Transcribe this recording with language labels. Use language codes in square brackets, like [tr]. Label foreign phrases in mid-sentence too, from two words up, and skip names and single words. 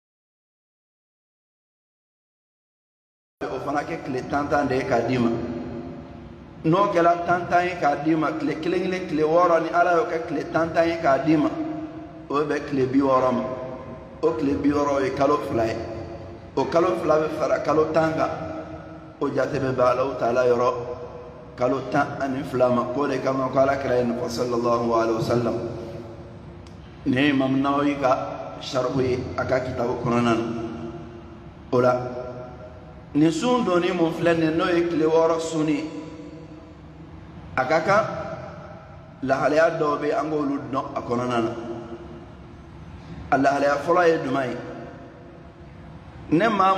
[bm] o fana kɛ tile 10 de ye k'a d'i ma n'o kɛra 10 ye k'a d'i ma tile kelen tile 6 ni Ala y'o kɛ tile 10 ye k'a d'i ma o bɛ bɛn tile 60 ma o tile 60 ye kalo 2 ye o kalo 2 bɛ fara kalo 10 kan o jate bɛ bɛn [ar] الله تعالى [bm] yɔrɔ kalo 12 ma k'o de kama ko Alakira ye nin fɔ [ar] صلى الله عليه وسلم [bm] ni ye Imam Nawawi ka sharhu ye a ka kitabu kɔnɔna na o la nin sun donni mun filɛ nin n'o ye tile 6 sun ye a ka kan lahalaya dɔw bɛ an k'olu dɔn a kɔnɔna na a lahalaya fɔlɔ ye jumɛn ye ne maa